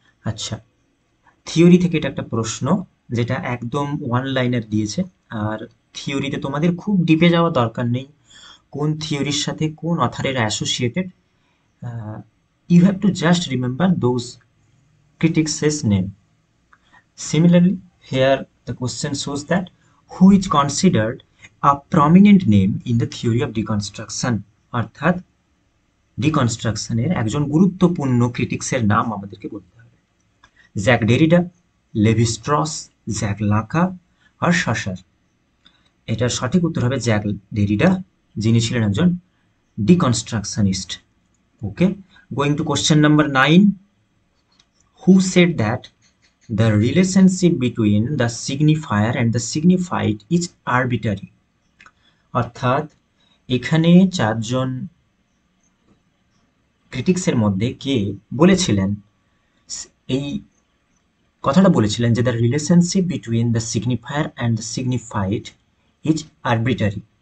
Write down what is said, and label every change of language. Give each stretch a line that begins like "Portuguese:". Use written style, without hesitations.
Bangla: আচ্ছা, থিওরি থেকে এটা একটা প্রশ্ন, যেটা একদম ওয়ান লাইনার দিয়েছে। আর থিওরিতে তোমাদের খুব ডিপে যাওয়া দরকার নেই, কোন থিওরির সাথে কোন অথারের associated.
English: You have to just remember those critics' name. Similarly, here the question shows that who is considered a prominent name in the theory of deconstruction,
Bangla: অর্থাৎ ডিকনস্ট্রাকশনের একজন গুরুত্বপূর্ণ ক্রিটিক্সের নাম আমাদেরকে বলতে হবে। জ্যাক ডেরিডা, লেভি স্ট্রস, জ্যাক লাকা আর শসার। এটার সঠিক উত্তর হবে জ্যাক ডেরিডা, যিনি ছিলেন একজন ডিকনস্ট্রাকশনিস্ট।
English: Okay, going to question number 9। Who said that the relationship between the signifier and the signified is arbitrary?
Bangla: অর্থাৎ এখানে চারজন ক্রিটিক্সের মধ্যে কে বলেছিলেন, এই কথাটা বলেছিলেন যে
English: The relationship between the signifier and the signified is arbitrary?